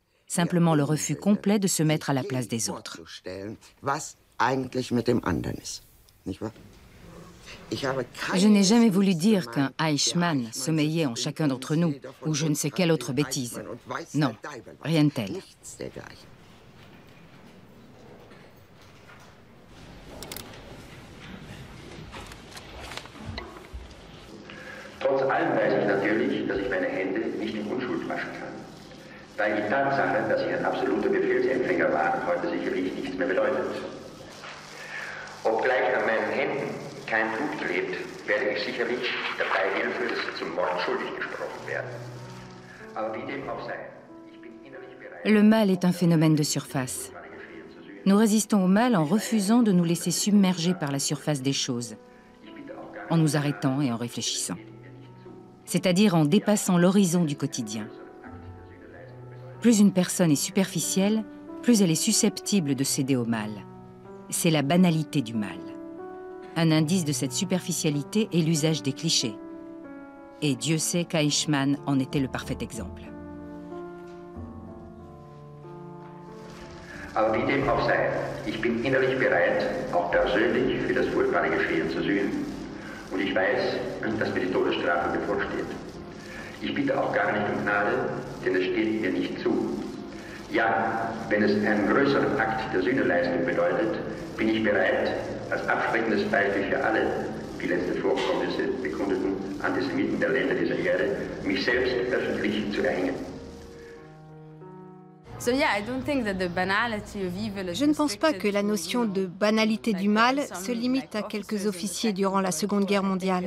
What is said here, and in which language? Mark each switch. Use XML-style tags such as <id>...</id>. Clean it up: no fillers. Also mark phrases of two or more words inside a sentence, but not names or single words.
<fr>Simplement le refus complet de se mettre à la place des autres. Je n'ai jamais voulu dire qu'un Eichmann sommeillait en chacun d'entre nous, ou je ne sais quelle autre bêtise. Non, rien de tel.</fr> <de>Trotz allem weiß ich natürlich, dass ich meine Hände nicht in Unschuld waschen kann. Weil die Tatsache, dass ich ein absoluter Befehlsempfänger war, heute sicherlich nichts mehr bedeutet. Obgleich an meinen Händen kein Blut klebt, werde ich sicherlich der Beihilfe zum Mord schuldig gesprochen werden. Aber wie dem auch sei, ich bin innerlich bereit...</de> <fr>Le mal est un phénomène de surface. Nous résistons au mal en refusant de nous laisser submerger par la surface des choses. en nous arrêtant et en réfléchissant. C'est-à-dire en dépassant l'horizon du quotidien. Plus une personne est superficielle, plus elle est susceptible de céder au mal. C'est la banalité du mal. Un indice de cette superficialité est l'usage des clichés. Et Dieu sait qu'Eichmann en était le parfait exemple.</fr> <de>Aber wie dem auch sei, ich bin innerlich bereit, auch persönlich für das furchtbare Geschehen zu sühnen. Und ich weiß, dass mir die Todesstrafe bevorsteht. Ich bitte auch gar nicht um Gnade, denn es steht mir nicht zu. Ja, wenn es einen größeren Akt der Sühneleistung bedeutet, bin ich bereit, als abschreckendes Beispiel für alle die letzten Vorkommnisse bekundeten Antisemiten der Länder dieser Erde, mich selbst öffentlich zu erhängen.</de> <fr>Je ne pense pas que la notion de banalité du mal se limite à quelques officiers durant la Seconde Guerre mondiale.</fr>